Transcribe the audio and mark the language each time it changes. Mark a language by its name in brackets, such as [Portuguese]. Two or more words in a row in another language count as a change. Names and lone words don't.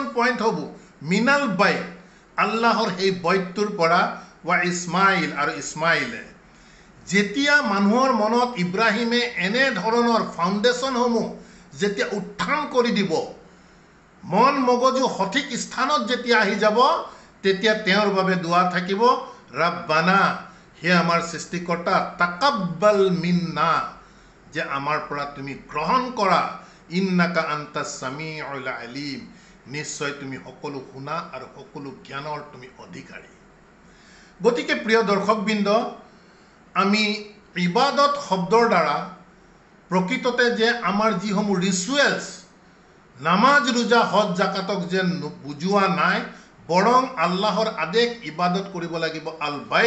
[Assamese] পইণ্টসমূহ, [Arabic] من البيت, [Assamese] আল্লাহৰ সেই বৈতটোৰ পৰা, [Arabic] وإسماعيل, [Assamese] আৰু ইছমাইলে যেতিয়া মানুহৰ মনত ইব্ৰাহিমে এনেধৰণৰ ফাউণ্ডেশ্যনসমূহ যেতিয়া উত্থান কৰি দিব, মন মগজু সঠিক স্থানত যেতিয়া আহি যাব, তেতিয়া তেওঁৰ বাবে দুৱা থাকিব, ৰাব্বানা, হে আমাৰ সৃষ্টিকৰ্তা, [Arabic] تقبل منا, [Assamese] যে আমাৰ পৰা তুমি গ্ৰহণ কৰা, [Arabic] إنك أنت السميع العليم, [Assamese] নিশ্চয় তুমি সকলো শুনা আৰু সকলো জ্ঞানৰ তুমি অধিকাৰী। গতিকে প্ৰিয় দৰ্শকবৃন্দ, আমি ইবাদত শব্দৰ দ্বাৰা প্ৰকৃততে যে আমাৰ যিসমূহ ৰিচুৱেলছ, নামাজ ৰোজা হজ জাকাতক যে বুজোৱা নাই, বৰং আল্লাহৰ আদেশ ইবাদত কৰিব লাগিব [Arabic] البيت.